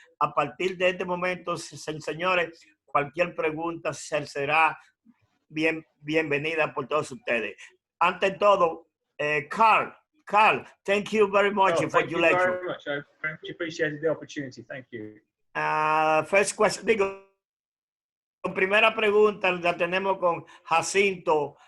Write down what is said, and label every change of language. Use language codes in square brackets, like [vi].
[es] A partir de este momento, señores, cualquier pregunta será bienvenida por todos ustedes. Ante todo, [en] Carl, thank you very much for your lecture. Thank you very much. I very much appreciated the opportunity. Thank you. First question, [es] primera pregunta la tenemos con Jacinto.